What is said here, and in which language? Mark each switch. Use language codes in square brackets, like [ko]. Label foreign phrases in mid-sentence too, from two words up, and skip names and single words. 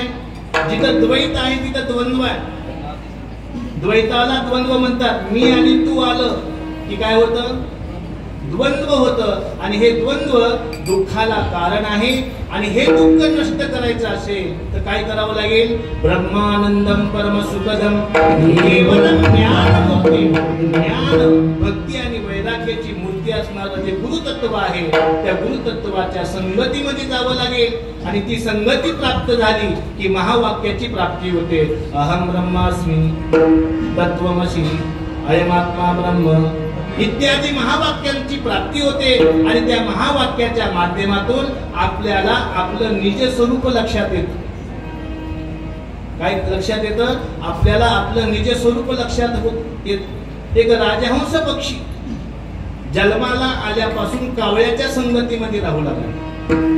[mr] जिथं द्वैत आहे तिथं द्वंद्व आहे. द्वैताला द्वंद्व म्हणतात. मी आणि तू आलं की काय होतं? द्वंद्व होतं. आणि हे द्वंद्व दुःखाला कारण आहे. आणि हे दुःख नष्ट करायचं असेल तर काय करावं लागेल? [sa] ब्रह्मानंदम परम सुखदम केवलम ज्ञानमूर्ती. [mr] ज्ञान, भक्ती आणि वैराग्याची मूर्ती असणारं जे गुरुतत्व आहे त्या गुरुतत्वाच्या संगतीमध्ये जावं लागेल. आणि ती संगती प्राप्त झाली की महावाक्याची प्राप्ती होते. [sa] अहम ब्रह्मास्मी तत्वमसी अयमात्मा ब्रह्म [mr] इत्यादी महावाक्यांची प्राप्ती होते. आणि त्या महावाक्याच्या माध्यमातून आपल्याला आपलं निज स्वरूप लक्षात येतं. काय लक्षात येतं? आपल्याला आपलं निज स्वरूप लक्षात येत. एक राजहंस पक्षी जन्माला आल्यापासून कावळ्याच्या संगतीमध्ये राहू लागला.